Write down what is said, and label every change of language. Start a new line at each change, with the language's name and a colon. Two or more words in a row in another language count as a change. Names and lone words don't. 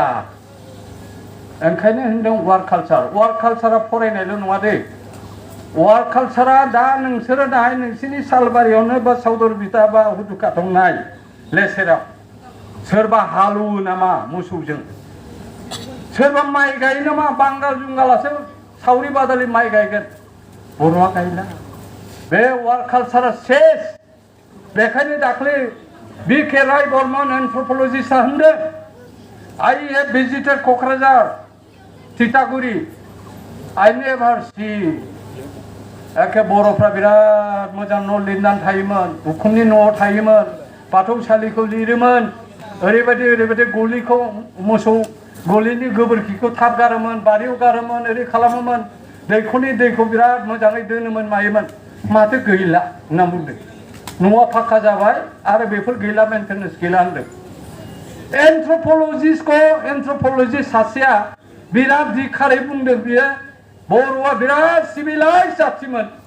Bodo: ओंखायनो होनदों
English: work culture
Bodo: फरायनायल' नङा दे
English: work culture
Bodo: दा नोंसोरो दाहाय नोंसिनि सालबारियावनो बा सावदरबिथा बा हुदुकाथं नाय लेसेराव सोरबा हालौवो नामा मोसौजों सोरबा माइ गायो नामा बांगाल जुंगालासो सावरि बादालि माइ गायगोन बर'आ गायला बे
English: work culture
Bodo: सेस बेखायनो दाख्लै बि.के. राय बर्मन एन्थ्रपलजिस्टआ होनदों
English: I have visited क'क्राझार तितागुरि I never see
Bodo: एखे बर'फ्रा बिराद मोजां न' लिरनानै थायोमोन उखुमनि न'आव थायोमोन बाथौसालिखौ लिरोमोन ओरैबायदि गलिखौ मोसौ गलिनि गोबोरखिखौ थाब गारोमोन बारियाव गारोमोन ओरै खालामोमोन दैखरनि दैखौ बिराद मोजाङै दोनोमोन मायोमोन माथो गैला होनना बुंदों न'आ फाक्का जाबाय आरो बेफोर गैला मेन्टेनेन्स गैला होनदों एन्थ्रपलजिस्ट सासेया बिराद धिखारै बुंदों बियो बर'आ बिराद सिभिलाइज जाथिमोन